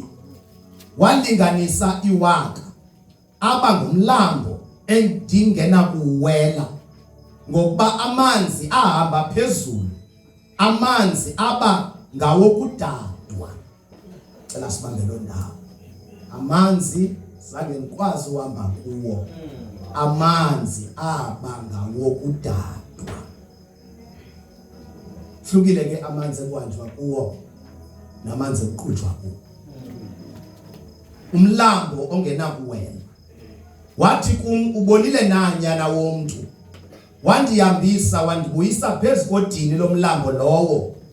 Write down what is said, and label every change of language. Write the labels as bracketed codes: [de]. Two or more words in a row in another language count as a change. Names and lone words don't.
[xh] Walinganisa iwaka, aba ngumlambo endingena kuwela, ngokuba amanzi ahamba phezulu, amanzi aba ngawokudadwa. Cela sibambe lo ndawo. Amanzi zange ngikwazi uhamba kuwo, amanzi aba ngawokudadwa. Hlukile ke amanzi ekwanjwa kuwo namanzi ekuqhutshwa kuwo. Umlambo ongenakuwela. Wathi kum, ubonile nanyana womntu, wandihambisa wandibuyisa phezu kodini lomlambo lowo.